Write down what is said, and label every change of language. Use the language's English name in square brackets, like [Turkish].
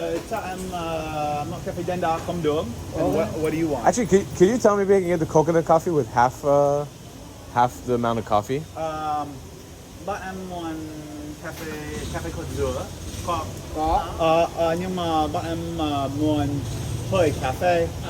[Vietnamese] Cho em một cà phê đen đá không đường. [English] And what do you want? Actually, could you tell me if I can get the coconut coffee with half the amount of coffee? [Vietnamese] Bạn em muốn cà phê cốt dừa. Có. Nhưng mà bạn em muốn hơi cà phê.